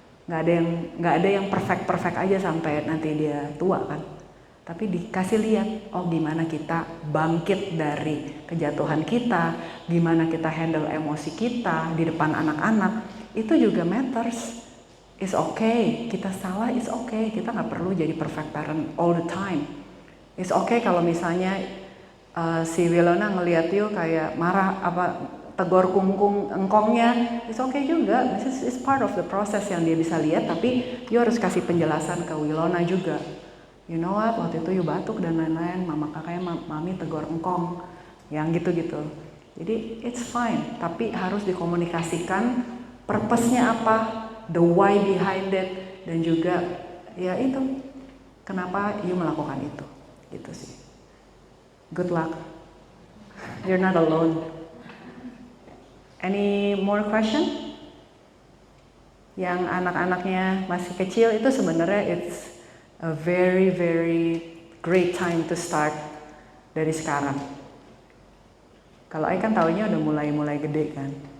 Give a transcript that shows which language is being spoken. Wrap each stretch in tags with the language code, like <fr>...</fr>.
<id>Nggak ada yang perfect aja sampai nanti dia tua kan. Tapi dikasih lihat, gimana kita bangkit dari kejatuhan kita, gimana kita handle emosi kita di depan anak-anak, itu juga matters.</id> <en>It's okay,</en> <id>kita salah,</id> <en>it's okay.</en> <id>Kita nggak perlu jadi</id> <en>perfect parent all the time.</en> <id>It's okay kalau misalnya si Wilona ngeliat you kayak marah tegur kungkung engkongnya, it's okay juga.</id> <en>It's part of the process</en> <id>yang dia bisa lihat, tapi you harus kasih penjelasan ke Wilona juga.</id> <en>You know what,</en> <id>waktu itu you batuk dan lain-lain, mama kakaknya mami tegur engkong, yang gitu-gitu. Jadi it's fine, tapi harus dikomunikasikan purpose-nya apa,</id> <en>the why behind it,</en> <id>dan juga ya itu kenapa you melakukan itu, gitu sih.</id> <en>Good luck, you're not alone. Any more question?</en> <id>Yang anak-anaknya masih kecil itu sebenarnya</id> <en>it's a very very great time to start</en> <id>dari sekarang. Kalau Ai kan tahunya udah mulai gede kan.</id>